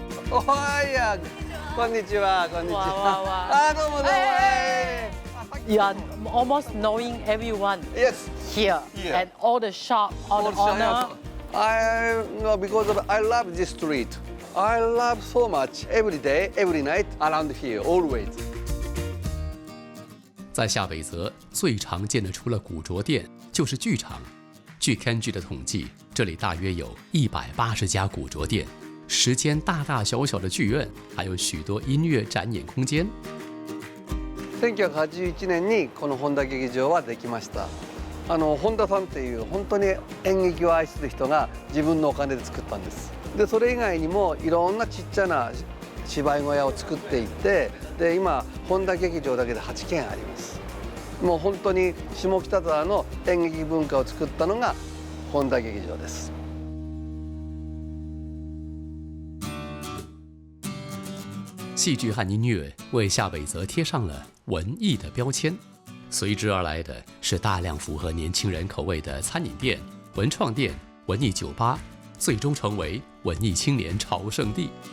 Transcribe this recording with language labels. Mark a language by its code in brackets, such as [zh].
[ja] おはや、こんにちは、こんにちは。あ、どうもどうも。 [en] You are almost knowing everyone. Yes. Here and all the shop, all the owner. I know because I love this street. I love so much every day, every night around here, always. [zh] 在下北泽最常见的除了古着店，就是剧场。据 Kenji 的统计，这里大约有180家古着店，10间大大小小的剧院，还有许多音乐展演空间。 [ja] 1981年にこの本田劇場はできました。本田さんっていう本当に演劇を愛する人が自分のお金で作ったんです。でそれ以外にもいろんなちっちゃな芝居小屋を作っていて、で今本田劇場だけで8軒あります。もう本当に下北沢の演劇文化を作ったのが本田劇場です。 [zh] 戏剧和音乐为夏北泽贴上了文艺的标签，随之而来的是大量符合年轻人口味的餐饮店、文创店、文艺酒吧，最终成为文艺青年朝圣地。